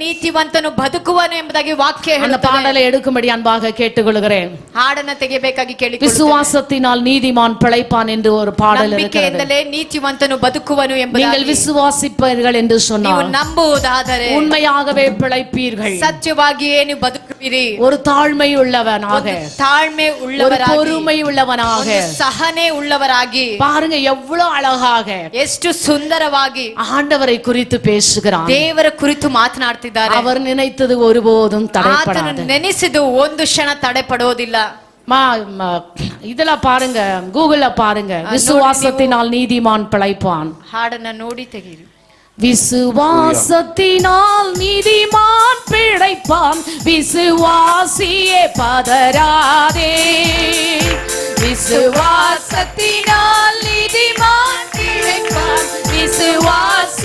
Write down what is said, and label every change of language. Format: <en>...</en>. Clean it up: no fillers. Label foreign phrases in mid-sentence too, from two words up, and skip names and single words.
<kn>ನೀತಿವಂತನು ಬದುಕುವನು ಎಂಬುದಾಗಿ ವಾಕ್ಯ</kn> <ta>அந்த</ta> <kn>ಹೇಳುತ್ತದೆ.</kn> <ta>பாடலை எடுக்கும்படி அன்பாக கேட்டுக்கொள்கிறேன்.</ta> <kn>ಹಾಡನ್ನ ತೆಗೆಯಬೇಕಾಗಿ ಕೇಳಿಕೊಳ್ಳುತ್ತೇನೆ.</kn> <ta>விசுவாசத்தினால் நீதிமான் பிழைப்பான் என்று ஒரு பாடல் இருக்கிறது.</ta> <kn>ನಂಬಿಕೆಯಿಂದಲೇ ನೀತಿವಂತನು ಬದುಕುವನು</kn> <ta>நீங்கள்</ta> <kn>ಎಂಬುದಾಗಿ</kn> <ta>விசுவாசிப்பீர்கள் என்று</ta> <kn>ನೀವು</kn> <ta>சொன்னால்</ta> <kn>ನಂಬುವುದಾದರೆ</kn> <ta>உண்மையாகவே பிழைப்பீர்கள்.</ta> <kn>ಸತ್ಯವಾಗಿಯೇ ನೀವು ಬದುಕುವಿರಿ.</kn> <ta>ஒரு தாழ்மை உள்ளவனாக,</ta> <kn>ತಾಳ್ಮೆ</kn> <ta>ஒரு</ta> <kn>ಉಳ್ಳವರಾಗಿ,</kn> <ta>பொறுமை உள்ளவனாக.</ta> <kn>ಒಂದು ಸಹನೆ ಉಳ್ಳವರಾಗಿ,</kn> <ta>பாருங்க எவ்வளவு அழகாக</ta> <kn>ಎಷ್ಟು ಸುಂದರವಾಗಿ</kn> <ta>ஆண்டவரை குறித்து பேசுகிறான்.</ta> <kn>ದೇವರ ಕುರಿತು ಮಾತನಾಡ್ತಿದ್ದಾರೆ.</kn> <ta>அவர் நினைத்தது ஒருபோதும்</ta> <kn>ಆತನು</kn> <ta>தடைப்படாது.</ta> <kn>ನೆನೆಸಿದು ಒಂದು ಕ್ಷಣ ತಡೆಪಡೋದಿಲ್ಲ.</kn> <ta>இதுல பாருங்க, கூகுள்ல பாருங்க, விசுவாசத்தினால் நீதிமான் பிழைப்பான்.</ta> <kn>ಹಾಡನ್ನ ನೋಡಿ ತೆಗೀರಿ.</kn> <ta>விசுவாசத்தினால் நீதிமான் பிழைப்பான், விசுவாசியே பதறாதே. விசுவாசத்தினால் நீதிமான் பிழைப்பான், விசுவா</ta>